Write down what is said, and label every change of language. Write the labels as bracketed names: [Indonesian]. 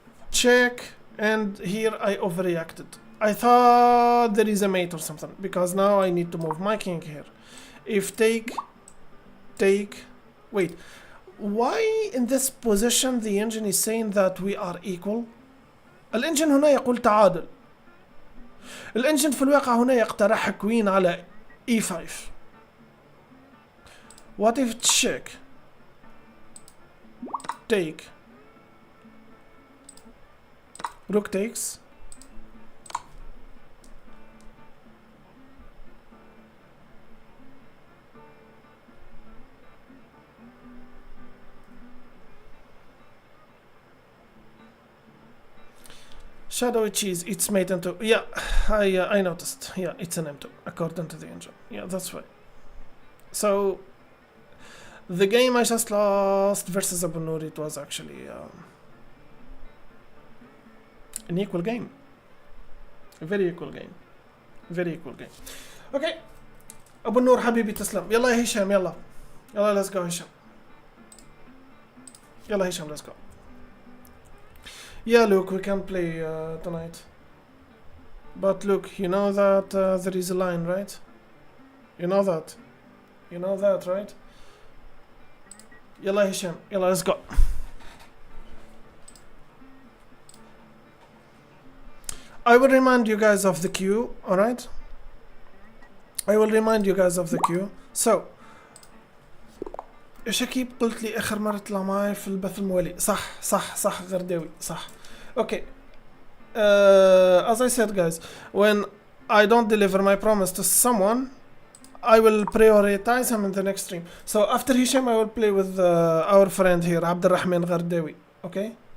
[English] Check, and here I overreacted. I thought there is a mate or something because now I need to move my king here. If take, wait, why in this position the engine is saying that we are equal? [Arabic] الانجن هنا يقول تعادل. الانجن في الواقع هنا يقترح كوين على e5. [English] What if check, take, rook takes, shadowy cheese, it's mate into, yeah, I noticed, yeah, it's an M2 according to the engine, yeah, that's right. So the game I just lost versus Abu Noor, it was actually an equal game, a very equal game, okay. [Arabic] Abu Noor حبيبي تسلم. يلا يا هشام يلا [English] let's go [Arabic] هشام. [English] يلا هشام let's go. Yeah, look, we can play tonight. But look, you know that there is a line, right? You know that, right? Yalla Hisham, yalla, let's go. I will remind you guys of the queue, alright? I will remind you guys of the queue. [Arabic] So, شكيب قلت لي آخر مرة طلع معي في البث الموالي. صح غرداوي صح. [English] Okay. As I said, guys, when I don't deliver my promise to someone, I will prioritize him in the next stream. So after Hisham, I will play with our friend here, Abdurrahman Ghardawi. Okay?